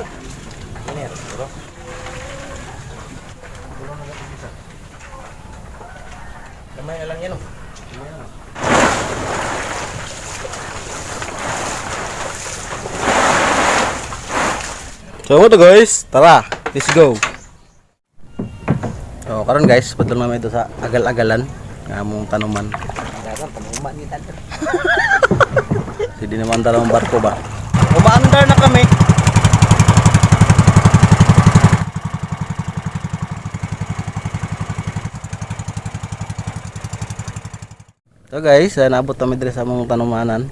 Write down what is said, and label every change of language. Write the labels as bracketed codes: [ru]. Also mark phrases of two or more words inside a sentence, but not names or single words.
[tl] Ano yan, bro? Gamay na lang yan oh. So ito guys, tara, [en] let's go. [ceb] So karon guys, padulong namin ito sa agal-agalan nga among tanuman. Tanuman ni Tadro. [tl] Hindi naman dalawang barko ba? Umaandar na kami. [ceb] So guys, naabot kami diri sa among tanumanan.